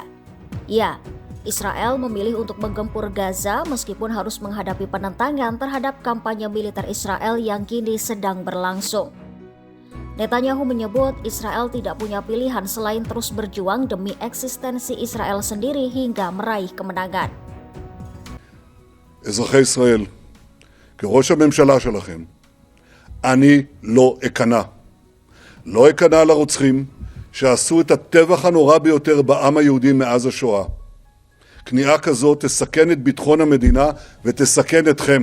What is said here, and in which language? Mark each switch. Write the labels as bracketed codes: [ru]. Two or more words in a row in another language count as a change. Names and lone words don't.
[id] Ya, Israel memilih untuk menggempur Gaza meskipun harus menghadapi penentangan terhadap kampanye militer Israel yang kini sedang berlangsung. Netanyahu menyebut Israel tidak punya pilihan selain terus berjuang demi eksistensi Israel sendiri hingga meraih kemenangan. [he] אזרחי ישראל, כראש הממשלה שלכם, אני לא אכנע. לא אכנע לרוצחים שעשו את הטבח הנורא ביותר בעם היהודי מאז השואה. כניעה כזאת תסכן את ביטחון המדינה ותסכן אתכם.